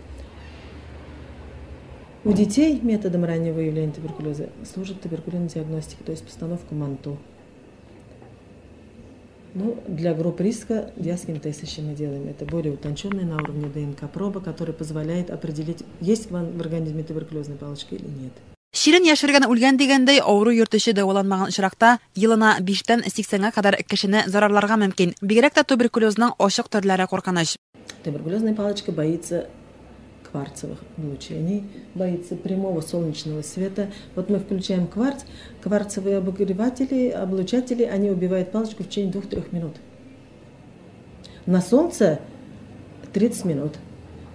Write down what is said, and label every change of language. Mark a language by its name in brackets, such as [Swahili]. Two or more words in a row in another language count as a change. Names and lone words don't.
[Russian] У детей методом раннего выявления туберкулеза служит туберкулезная диагностика, то есть постановка МАНТУ. Ну, для групп риска диаскин-тест еще мы делаем. Это более утонченный на уровне ДНК-проба, который позволяет определить, есть в организме туберкулезная палочка или нет. [Tatar] Ширин яшергән үлгән дигәндәй, авыру йөртүче дәваланмаган очракта елына 5-тән 80-га кадәр кешене зарарларга мөмкин. Бигрәк тә туберкулезның ачык төрләре куркыныч. [Russian] Туберкулезная палочка боится кварцевых облучений, боится прямого солнечного света. Вот мы включаем кварц, кварцевые обогреватели, облучатели, они убивают палочку в течение 2-3 минут. На солнце 30 минут.